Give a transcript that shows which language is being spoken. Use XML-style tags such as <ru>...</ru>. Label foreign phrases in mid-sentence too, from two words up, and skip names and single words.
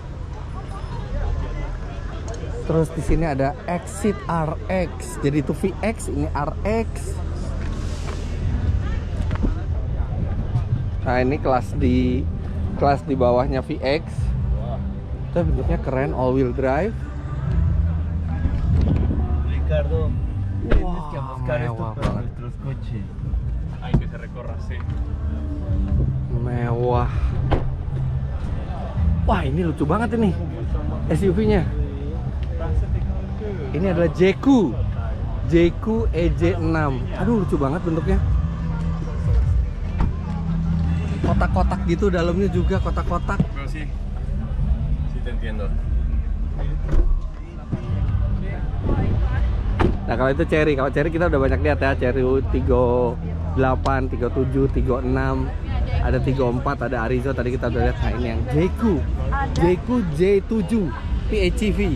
<id>Terus di sini ada Exit RX, jadi itu VX, ini RX. Nah, ini kelas di bawahnya VX. Itu bentuknya keren,</id> <en>all wheel drive.</en> <es>Ricardo, tienes que buscar esto para nuestros coches. Hay que se recorra así.</es> <id>Mewah. Wah, ini lucu banget ini SUV-nya. Ini adalah Jeku EJ6. Aduh, lucu banget bentuknya. Kotak-kotak gitu, dalamnya juga kotak-kotak.</id> <es>Pero sí, sí te entiendo.</es> <id>Nah, kalau itu Cherry, kalau Cherry kita udah banyak lihat ya. Cherry 38, 37, 36, ada 34, ada Arizo tadi kita udah lihat. Nah, ini yang Jeku J7 PHEV.</id>